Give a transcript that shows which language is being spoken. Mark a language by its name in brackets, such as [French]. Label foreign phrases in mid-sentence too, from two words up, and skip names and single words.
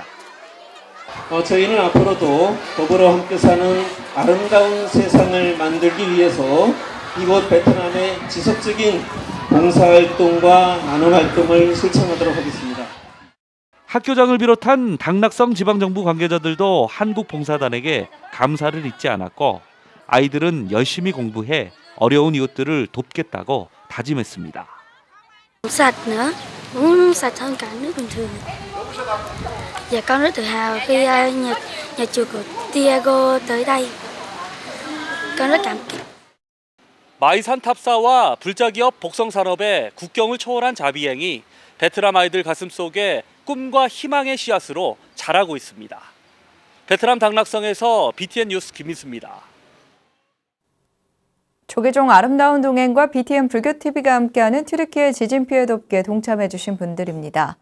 [Korean] 저희는 앞으로도 더불어 함께 사는 아름다운 세상을 만들기 위해서 이곳 베트남의 지속적인 봉사활동과 나눔활동을 실천하도록 하겠습니다. 학교장을 비롯한 당락성 지방정부 관계자들도 한국봉사단에게 감사를 잊지 않았고 아이들은 열심히 공부해 어려운 이웃들을 돕겠다고 다짐했습니다. [Vietnamese] sạch nữa, muốn sạch hơn cả nước bình thường. Và con rất tự hào khi nhà chùa của Tiago tới đây. Con rất cảm kích. [Korean] 마이산 탑사와 불자기업 복성산업의 국경을 초월한 자비행이 베트남 아이들 가슴속에 꿈과 희망의 씨앗으로 자라고 있습니다. 베트남 당락성에서 BTN 뉴스 김민수입니다. 조계종 아름다운 동행과 BTN 불교TV가 함께하는 튀르키예 지진 피해 돕기에 동참해 주신 분들입니다.